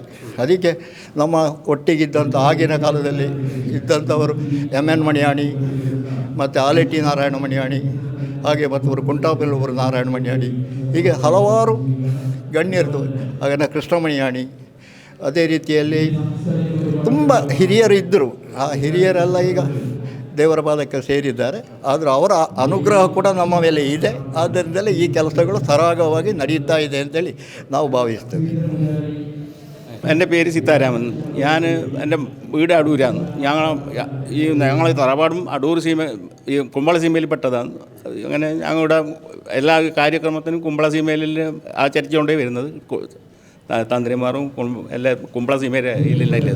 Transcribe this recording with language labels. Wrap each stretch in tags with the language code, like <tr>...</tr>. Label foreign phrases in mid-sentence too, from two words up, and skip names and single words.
<kn>ಅದಕ್ಕೆ ನಮ್ಮ ಒಟ್ಟಿಗಿದ್ದಂಥ ಆಗಿನ ಕಾಲದಲ್ಲಿ ಇದ್ದಂಥವರು MN ಮಣಿಯಾಣಿ ಮತ್ತು ಆಲೆಟಿ ನಾರಾಯಣ ಮಣಿಯಾಣಿ, ಹಾಗೆ ಮತ್ತೊಬ್ಬರು ಕುಂಟಾಪಲ್ಲೊಬ್ಬರು ನಾರಾಯಣ ಮಣಿಯಾಣಿ, ಹೀಗೆ ಹಲವಾರು ಗಣ್ಯರದು, ಆಗಿನ ಕೃಷ್ಣ ಮಣಿಯಾಣಿ, ಅದೇ ರೀತಿಯಲ್ಲಿ ತುಂಬ ಹಿರಿಯರು ಇದ್ದರು. ಆ ಹಿರಿಯರೆಲ್ಲ ಈಗ ದೇವರ ಪಾದಕ್ಕೆ ಸೇರಿದ್ದಾರೆ. ಆದರೂ ಅವರ ಅನುಗ್ರಹ ಕೂಡ ನಮ್ಮ ಮೇಲೆ ಇದೆ. ಆದ್ದರಿಂದಲೇ ಈ ಕೆಲಸಗಳು സരാഗವಾಗಿ ನಡೆಯುತ್ತಾ ಇದೆ ಅಂತೇಳಿ ನಾವು ഭാവിಸ್ತೇವೆ.</kn> <ml>എൻ്റെ പേര് സീതാരാമൻ. എൻ്റെ വീട് അടൂരാണ്. ഞങ്ങൾ തറവാടും അടൂർ സീമ ഈ കുമ്പള സീമയിൽപ്പെട്ടതാണ്. അങ്ങനെ ഞങ്ങളുടെ എല്ലാ കാര്യക്രമത്തിനും കുമ്പള സീമയിൽ ആചരിച്ചുകൊണ്ടേ വരുന്നത്. തന്ത്രിമാരും എല്ലാ കുമ്പള സീമയിലുള്ളത്.</ml>